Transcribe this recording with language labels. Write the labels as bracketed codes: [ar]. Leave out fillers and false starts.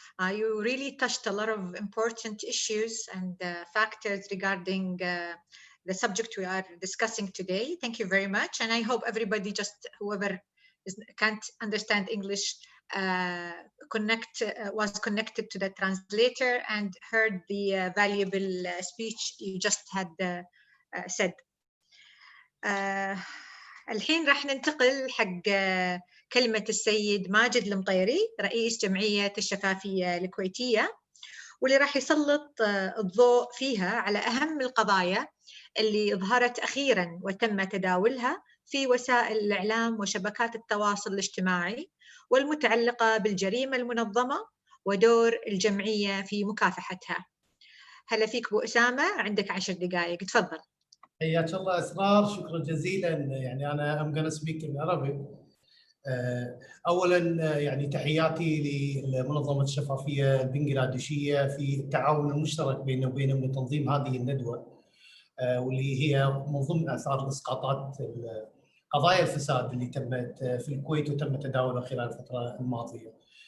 [en] You really touched a lot of important issues and factors regarding the subject we are discussing today. Thank you very much. And I hope everybody, whoever can't understand English, was connected to the translator and heard the valuable speech you just had said. [ar] الحين راح ننتقل حق كلمة السيد ماجد المطيري رئيس جمعية الشفافية الكويتية، واللي راح يسلط الضوء فيها على أهم القضايا اللي ظهرت أخيراً وتم تداولها في وسائل الإعلام وشبكات التواصل الاجتماعي والمتعلقة بالجريمة المنظمة ودور الجمعية في مكافحتها. هلا فيك أبو أسامة، عندك 10 دقائق، تفضل. حياك الله أسرار، شكرا جزيلا. يعني أنا [en] I'm going to speak in Arabic. [ar] أولا يعني تحياتي لمنظمة الشفافية البنغلاديشية في التعاون المشترك بيننا وبينهم لتنظيم هذه الندوة، واللي هي من ضمن آثار إسقاطات قضايا الفساد اللي تمت في الكويت وتم تداولها خلال الفترة الماضية.